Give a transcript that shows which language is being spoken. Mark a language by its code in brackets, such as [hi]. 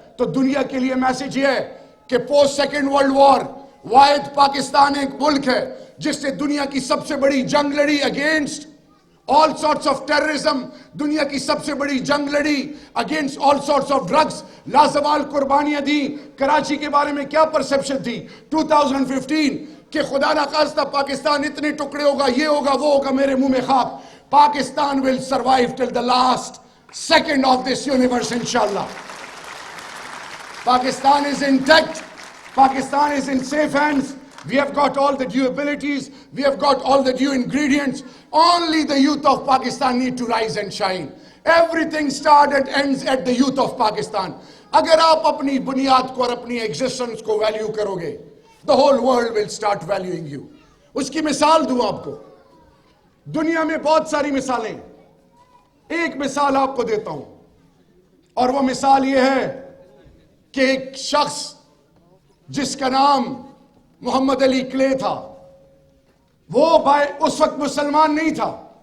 [ur] تو دنیا کے لیے میسج یہ ہے کہ پوسٹ سیکنڈ ورلڈ وار واحد پاکستان ایک ملک ہے جس نے دنیا کی سب سے بڑی جنگ لڑی [en] against all sorts of terrorism، [ur] دنیا کی سب سے بڑی جنگ لڑی [en] against all sorts of drugs، [ur] لازوال قربانیاں دی. کراچی کے بارے میں کیا پرسپشن تھی 2015 کہ خدا نخواستہ پاکستان اتنے ٹکڑے ہوگا، یہ ہوگا، وہ ہوگا. میرے منہ میں خاک. [en] Pakistan will survive till the last second of this universe inshallah. Pakistan is intact. Pakistan is in safe hands. We have got all the due abilities. We have got all the due ingredients. Only the youth of Pakistan need to rise and shine. Everything starts and ends at the youth of Pakistan. [ur] اگر آپ اپنی بنیاد کو اور اپنی existence کو value کرو گے، [en] the whole world will start valuing you. [ur] اس کی مثال دوں آپ کو. دنیا میں بہت ساری مثالیں، ایک مثال آپ کو دیتا ہوں، اور وہ مثال یہ ہے کہ ایک شخص جس کا نام محمد علی کلے تھا، وہ اس وقت مسلمان نہیں تھا.